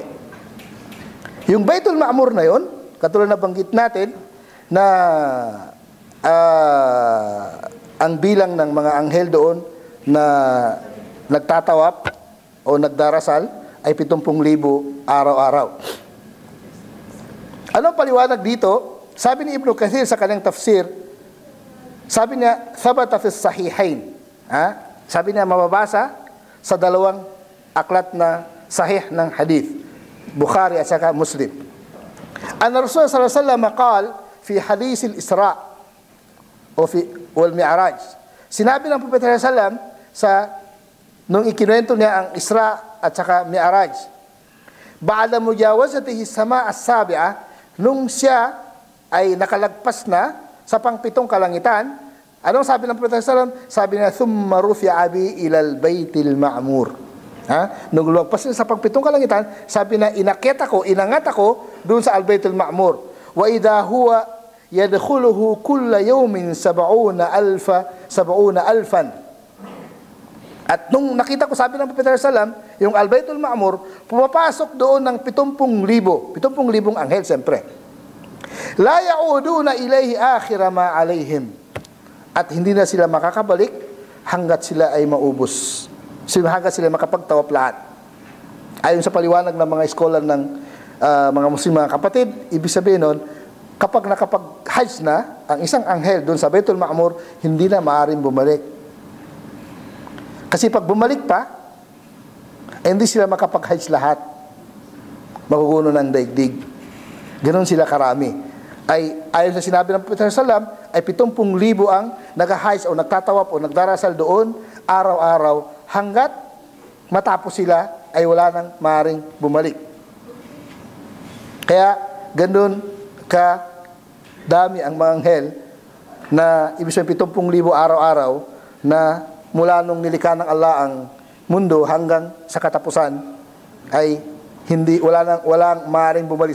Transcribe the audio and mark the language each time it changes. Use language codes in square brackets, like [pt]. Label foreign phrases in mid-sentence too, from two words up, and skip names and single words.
[tl] Yung Baytul Ma'mur na yon, katulad na banggit natin, na ang bilang ng mga anghel doon na nagtatawap o nagdarasal ay 70,000 araw-araw. Anong paliwanag dito? Sabi ni Ibn Kathir sa kanyang tafsir, sabi niya, [ar] ثبت في الصحيحين. [tl] Sabi niya, mababasa sa 2 aklat na sahih ng hadith, Bukhari at saka Muslim. [ar] أن الرسول صلى الله عليه وسلم قال في حديث الإسراء o في والمعراج. [tl] Sinabi ng Propeta [ar] صلى الله عليه وسلم [tl] sa nung ikinuwento niya ang Isra at saka Mi'raj, [ar] بعد مجاوزته السماء السابعة, [tl] nung siya ay nakalagpas na sa pang-7 kalangitan, anong sabi ng Propeta [ar] صلى الله عليه وسلم? [tl] Sabi niya, [ar] ثم رفع بي إلى البيت المعمور. [tl] Nung lumagpas niya sa pang-7 kalangitan, sabi na, inangat ako doon sa Al-Baytul Ma'mur. [ar] وإذا هو يدخله كل يوم 70,000. [tl] At nung nakita ko, sabi ng Propeta [ar] صلى الله عليه وسلم, [tl] yung Al-Baytul Ma'mur, pumapasok doon ng 70,000 anghel, siyempre. [ar] لا يعودون إليه آخر ما عليهم. [tl] At hindi na sila makakabalik hanggat sila ay maubos. Hanggat sila makapagtawap lahat. Ayon sa paliwanag ng mga scholar ng mga Muslim, mga kapatid, ibig sabihin nun, kapag nakapag-hajj na ang isang anghel doon sa Baytul Ma'mur, hindi na maaaring bumalik. Kasi pag bumalik pa, hindi sila makapag-hajj lahat. Maguguno ng daigdig. Ganon sila karami. Ayon sa sinabi ng Propeta [ar] صلى الله عليه وسلم, [tl] ay 70,000 ang nag-hajj o nagtatawap o nagdarasal doon araw-araw hanggat matapos sila ay wala nang maaaring bumalik. Kaya ganon ka dami ang mga anghel na ibig sabihin 70,000 araw-araw na mula nung nilikha ng Allah ang mundo hanggang sa katapusan ay walang maaaring bumalik sa